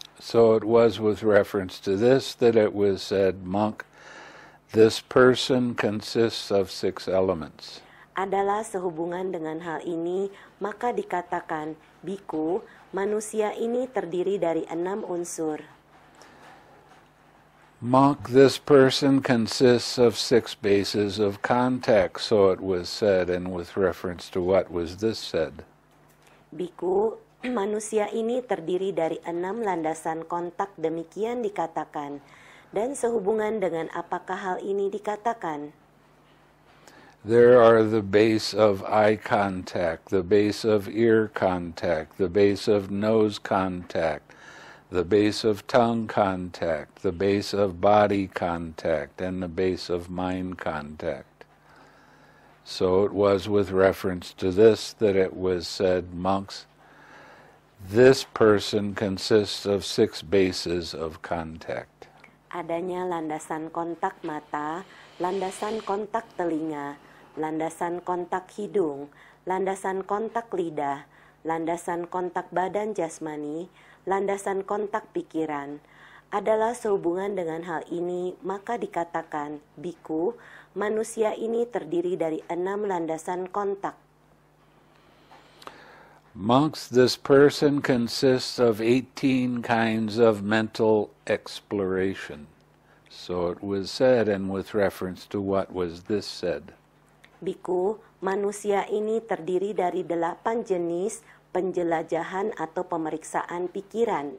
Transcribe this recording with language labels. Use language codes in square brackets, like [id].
[en] So it was with reference to this that it was said, Monk, this person consists of 6 elements. [id] Adalah sehubungan dengan hal ini, maka dikatakan, Biku, manusia ini terdiri dari 6 unsur. [en] Monk, this person consists of 6 bases of contact, so it was said, and with reference to what was this said? [id] Biku, manusia ini terdiri dari 6 landasan kontak, demikian dikatakan. Dan sehubungan dengan apakah hal ini dikatakan? [en] There are the base of eye contact, the base of ear contact, the base of nose contact, the base of tongue contact, the base of body contact, and the base of mind contact. So it was with reference to this that it was said, monks, this person consists of 6 bases of contact. [id] Adanya landasan kontak mata, landasan kontak telinga, landasan kontak hidung, landasan kontak lidah, landasan kontak badan jasmani, landasan kontak pikiran. Adalah sehubungan dengan hal ini, maka dikatakan, Biku, manusia ini terdiri dari 6 landasan kontak. [en] Monks, this person consists of 18 kinds of mental exploration. So it was said, and with reference to what was this said? [id] Biku, manusia ini terdiri dari 8 jenis penjelajahan atau pemeriksaan pikiran.